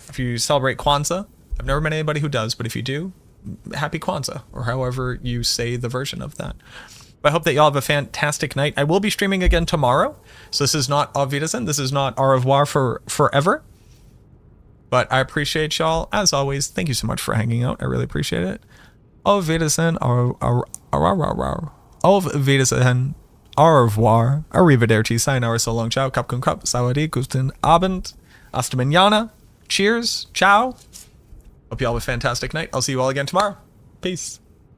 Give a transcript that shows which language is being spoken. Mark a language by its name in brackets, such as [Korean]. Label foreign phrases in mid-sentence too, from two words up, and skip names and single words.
[English] If you celebrate Kwanzaa, I've never met anybody who does, but if you do, Happy Kwanzaa, or however you say the version of that. But I hope that y'all have a fantastic night. I will be streaming again tomorrow, so this is not [German] Auf Wiedersehen. [English] This is not [French] au revoir [English] for forever. But I appreciate y'all, as always. Thank you so much for hanging out. I really appreciate it. [German] Auf Wiedersehen, Auf Wiedersehen, [French] au revoir, [German] arrivederci, sayonara, [English] so long, [German] ciao, kapkun kap, sawadi, guten Abend, [Spanish] hasta mañana, [English] cheers, ciao. Hope you all have a fantastic night. I'll see you all again tomorrow. Peace.